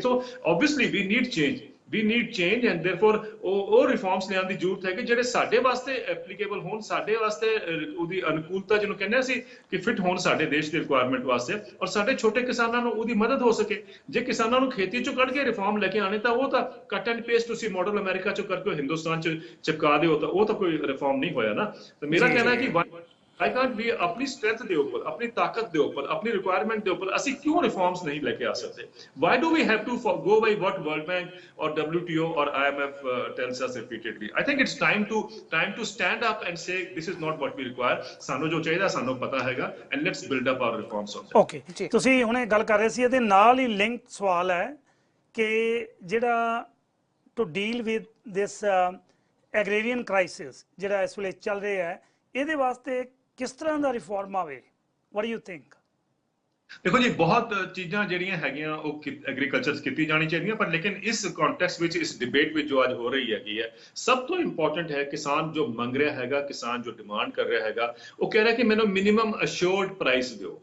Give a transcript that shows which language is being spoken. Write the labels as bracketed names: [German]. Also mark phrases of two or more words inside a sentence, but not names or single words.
[English] so obviously we need change and therefore [Punjabi] ਉਹ ਰਿਫਾਰਮਸ ਲਿਆਉਣ ਦੀ ਜ਼ਰੂਰਤ ਹੈ ਕਿ ਜਿਹੜੇ ਸਾਡੇ ਵਾਸਤੇ ਐਪਲੀਕੇਬਲ ਹੋਣ, ਸਾਡੇ ਵਾਸਤੇ ਉਹਦੀ ਅਨੁਕੂਲਤਾ ਜਿਹਨੂੰ ਕਹਿੰਦੇ ਅਸੀਂ ਕਿ ਫਿਟ ਹੋਣ ਸਾਡੇ ਦੇਸ਼ ਦੀ ਰਿਕੁਆਇਰਮੈਂਟ ਵਾਸਤੇ, ਔਰ ਸਾਡੇ ਛੋਟੇ ਕਿਸਾਨਾਂ ਨੂੰ ਉਹਦੀ ਮਦਦ ਹੋ ਸਕੇ। ਜੇ ਕਿਸਾਨਾਂ ਨੂੰ ਖੇਤੀ ਚੋਂ ਕੱਢ ਕੇ ਰਿਫਾਰਮ ਲੈ ਕੇ ਆਣੇ ਤਾਂ ਉਹ ਤਾਂ [English] cut and paste [Punjabi] ਤੁਸੀਂ ਮਾਡਲ ਅਮਰੀਕਾ ਚੋਂ ਕਰਕੇ ਹਿੰਦੁਸਤਾਨ ਚ ਚਿਪਕਾ ਦਿਓ, ਤਾਂ ਉਹ ਤਾਂ ਕੋਈ ਰਿਫਾਰਮ ਨਹੀਂ ਹੋਇਆ ਨਾ। ਤਾਂ ਮੇਰਾ ਕਹਿਣਾ ਹੈ ਕਿ [English] I can't be [Punjabi] अपनी strength ਦੇ ਉੱਪਰ, ਆਪਣੀ ਤਾਕਤ ਦੇ ਉੱਪਰ, ਆਪਣੀ ਰਿਕੁਆਇਰਮੈਂਟ ਦੇ ਉੱਪਰ ਅਸੀਂ ਕਿਉਂ ਰਿਫਾਰਮਸ ਨਹੀਂ ਲੈ ਕੇ ਆ ਸਕਦੇ? [English] Why do we have to go by what World Bank or WTO or IMF tells us repeatedly? I think it's time to stand up and say this is not what we require. [Punjabi] ਸਾਨੂੰ ਜੋ ਚਾਹੀਦਾ ਸਾਨੂੰ ਪਤਾ ਹੈਗਾ, [English] and let's build up our reforms on that. [Punjabi] Okay, ਤੁਸੀਂ ਹੁਣੇ ਗੱਲ ਕਰ ਰਹੇ ਸੀ, ਇਹਦੇ ਨਾਲ ਹੀ ਲਿੰਕ ਸਵਾਲ ਹੈ ਕਿ ਜਿਹੜਾ [English] to deal with this agrarian crisis [Punjabi] ਜਿਹੜਾ ਇਸ ਵੇਲੇ ਚੱਲ ਰਿਹਾ ਹੈ, ਇਹਦੇ ਵਾਸਤੇ ਕਿਸ ਤਰ੍ਹਾਂ ਦਾ ਰਿਫਾਰਮ ਆਵੇ? [English] What do you think? [Punjabi] ਦੇਖੋ ਜੀ, ਬਹੁਤ ਚੀਜ਼ਾਂ ਜਿਹੜੀਆਂ ਹੈਗੀਆਂ ਉਹ ਐਗਰੀਕਲਚਰ 'ਚ ਕੀਤੀ ਜਾਣੀ ਚਾਹੀਦੀਆਂ, ਪਰ ਲੇਕਿਨ ਇਸ ਕੰਟੈਕਸਟ ਵਿੱਚ, ਇਸ ਡਿਬੇਟ ਵਿੱਚ ਜੋ ਅੱਜ ਹੋ ਰਹੀ ਹੈਗੀ ਹੈ, ਸਭ ਤੋਂ ਇੰਪੋਰਟੈਂਟ ਹੈ ਕਿਸਾਨ ਜੋ ਮੰਗ ਰਿਹਾ ਹੈਗਾ, ਕਿਸਾਨ ਜੋ ਡਿਮਾਂਡ ਕਰ ਰਿਹਾ ਹੈਗਾ, ਉਹ ਕਹਿ ਰਿਹਾ ਕਿ ਮੈਨੂੰ [English] minimum assured price [Punjabi] ਦਿਓ।